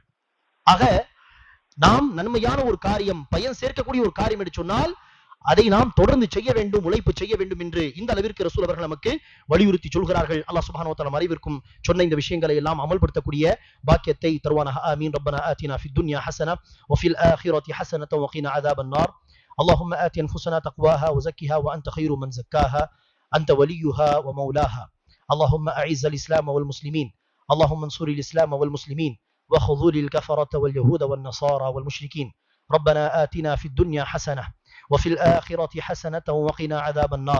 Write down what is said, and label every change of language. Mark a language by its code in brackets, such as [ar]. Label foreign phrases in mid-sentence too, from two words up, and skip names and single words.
[ta] ஆக நாம் நன்மையான ஒரு காரியம், பயன் சேர்க்கக்கூடிய ஒரு காரியம் என்று சொன்னால் அதை நாம் தொடர்ந்து செய்ய வேண்டும், உழைப்பு செய்ய வேண்டும் என்று இந்த அளவிற்கு ரசூல் அவர்கள் நமக்கு வலியுறுத்தி சொல்கிறார்கள். அல்லாஹ் [ar] سبحانه وتعالى [ta] அனைவருக்கும் சொன்ன இந்த விஷயங்களை எல்லாம் அமல்படுத்தக்கூடிய பாக்கியத்தை தருவானாக. ஆமீன். [ar] ربنا آتنا في الدنيا حسنة وفي الآخرة حسنة وقنا عذاب النار. اللهم آت أنفسنا تقواها وزكها وأنت خير من زكاها أنت وليها ومولاها. اللهم أعز الإسلام والمسلمين، اللهم انصر الإسلام والمسلمين وخذل الكفرة واليهود والنصارى والمشركين. ربنا آتنا في الدنيا حسنة وفي الآخرة حسنة وقنا عذاب النار.